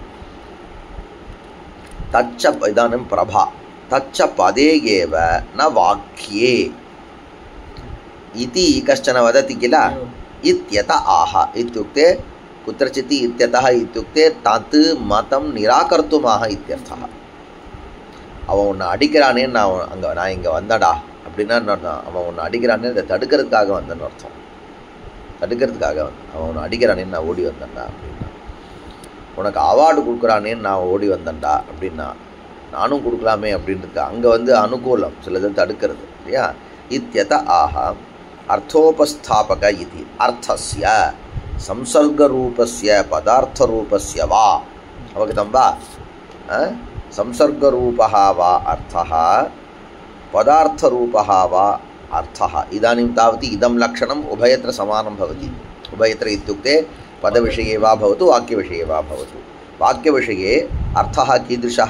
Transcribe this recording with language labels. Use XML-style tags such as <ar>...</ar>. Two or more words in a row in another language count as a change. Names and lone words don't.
<sa>तच्च इदानीं प्रभा तच्च पदे एव न वाक्ये इति कश्चन वदति किल? इत्यत आह इत्युक्ते कुत्रचित् इत्यतः इत्युक्ते तत् मतं निराकर्तुमाह इत्यर्थः।</sa> <ta>அவன் உன்னை அடிக்கிறானே, நான் இங்கே வந்தடா அப்படின்னா அவன் உன்னை அடிக்கிறானே அதை தடுக்கிறதுக்காக வந்தேன்னு அர்த்தம். தடுக்கிறதுக்காக அவன் உன்னை அடிக்கிறானேன்னு நான் ஓடி வந்தேன்டா அப்படின்னா. உனக்கு அவார்டு கொடுக்குறானேன்னு நான் ஓடி வந்தேன்டா அப்படின்னா நானும் கொடுக்கலாமே அப்படின்றது அங்கே வந்து அனுகூலம், சிலது தடுக்கிறது இல்லையா?</ta> <sa>इत्यत आह अर्थोपस्थापक இது अर्थस्य संसर्गरूपस्य पदार्थरूपस्य वा अवगतं वा? संसर्गरूपः वा अर्थः पदार्थरूपः वा अर्थः। इदानीं तावत् इदं लक्षणम् उभयत्र समानं भवति। उभयत्र इत्युक्ते पदविषये वा भवतु वाक्यविषये वा भवतु। वाक्यविषये अर्थः कीदृशः?</sa>